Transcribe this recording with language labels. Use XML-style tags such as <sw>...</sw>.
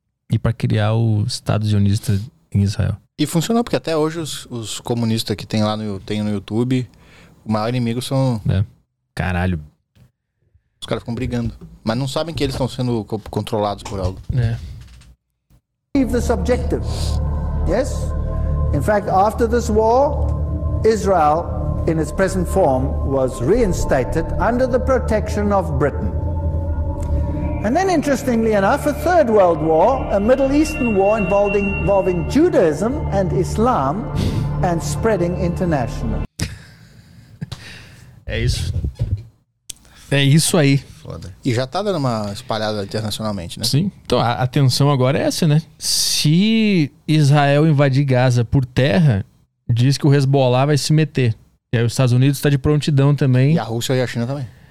<pt>E pra criar o Estado Zionista em Israel. E funcionou, porque até hoje os comunistas que tem lá no YouTube, o maior inimigo são... É. Caralho. Os caras ficam brigando. Mas não sabem que eles estão sendo controlados por algo. É.</pt> <en>Achieve this objective. Yes? In fact, after this war, Israel, in its present form, was reinstated under the protection of Britain. And then, interestingly enough, a third world war, a Middle Eastern war involving Judaism and Islam and spreading internationally.</en> <pt>É isso. É isso aí. Foda. E já tá dando uma espalhada internacionalmente, né? Sim. Então, a tensão agora é essa, né? Se Israel invadir Gaza por terra, diz que o Hezbollah vai se meter. E aí os Estados Unidos tá de prontidão também. E a Rússia e a China também.</pt>